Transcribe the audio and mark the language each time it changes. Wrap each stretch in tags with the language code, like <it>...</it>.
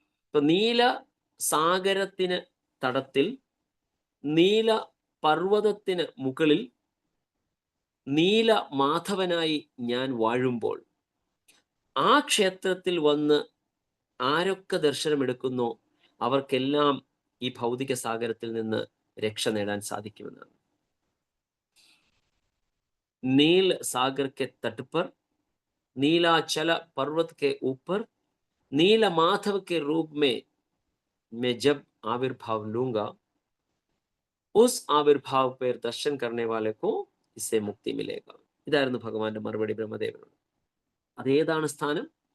<ml>ഇപ്പൊ നീല സാഗരത്തിന് തടത്തിൽ നീല പർവ്വതത്തിന് മുകളിൽ നീല മാധവനായി ഞാൻ വാഴുമ്പോൾ ആ ക്ഷേത്രത്തിൽ വന്ന് ആരൊക്കെ ദർശനമെടുക്കുന്നോ അവർക്കെല്ലാം ഈ ഭൗതിക സാഗരത്തിൽ നിന്ന് രക്ഷ നേടാൻ സാധിക്കുമെന്നാണ്.</ml> <hi>नील सागर के तट पर नीलाचल पर्वत के ऊपर नील माधव के रूप में मैं जब आविर्भाव लूंगा, उस आविर्भाव पर दर्शन करने वाले को इससे मुक्ति मिलेगा.</hi> <ml>ഇതായിരുന്നു ഭഗവാന്റെ മറുപടി ബ്രഹ്മദേവനോട്. അതേതാണ് സ്ഥാനം?</ml>